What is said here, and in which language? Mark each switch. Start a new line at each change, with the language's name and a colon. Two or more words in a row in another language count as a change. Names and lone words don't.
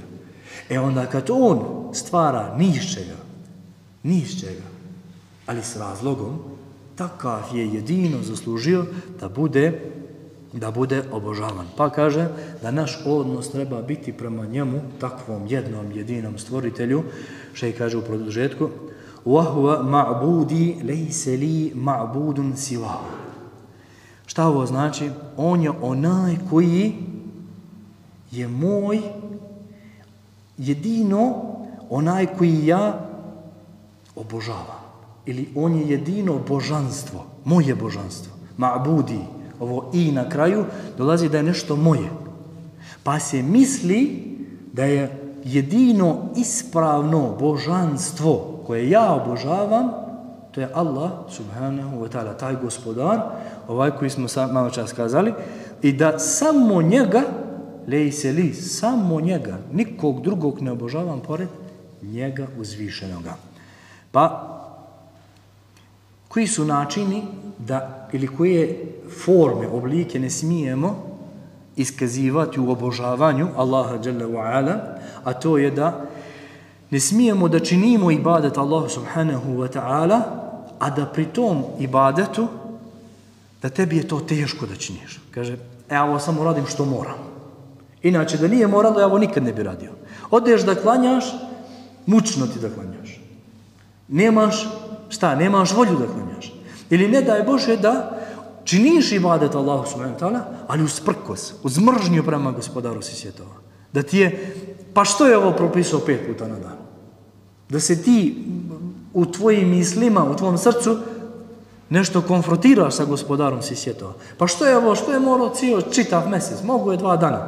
Bosnian: Onda kad on stvara ni iz čega, ali s razlogom, takav je jedino zaslužio da bude obožavan. Pa kaže da naš odnos treba biti prema njemu, takvom jednom jedinom stvoritelju, što kaže u produžetku,
Arabic: وَهُوَ مَعْبُودِ لَيْسَ لِي مَعْبُودٌ سِوَاهُ.
Bosnian: Šta ovo znači? On je onaj koji je moj, jedino onaj koji ja obožavam. Ili on je jedino božanstvo, moje božanstvo. Ma'budi, ovo i na kraju dolazi da je nešto moje. Pa se misli da je jedino ispravno božanstvo koje ja obožavam, to je Allah
Arabic: سبحانه وتعالى,
Bosnian: taj gospodar, ovaj koji smo malo čas kazali, i da samo njega, lejse samo njega, nikog drugog ne obožavam pored njega uzvišenoga. Pa, koji su načini da, ili koje forme, oblike ne smijemo iskazivati u obožavanju Allaha
Arabic: جل وعلا,
Bosnian: a to je da ne smijemo da činimo ibadet Allahu
Arabic: سبحانه وتعالى,
Bosnian: a da pri tom ibadetu da tebi je to teško da činiš. Kaže, ovo samo radim što moram. Inače, da nije moralo, ja ovo nikad ne bi radio. Odeš da klanjaš, mučno ti da klanjaš. Nemaš, nemaš volju da klanjaš. Ili ne daj Bože da činiš ibadet Allahu
Arabic: سبحانه وتعالى,
Bosnian: ali usprkos, uz mržnju prema gospodaru si svjetova. Da ti je, pa što je ovo propisao 5 puta na dan? Da se ti u tvojim mislima, u tvom srcu nešto konfrontiraš sa gospodarom si svjetova. Pa što je ovo, što je morao čitav mjesec, mogu je 2 dana.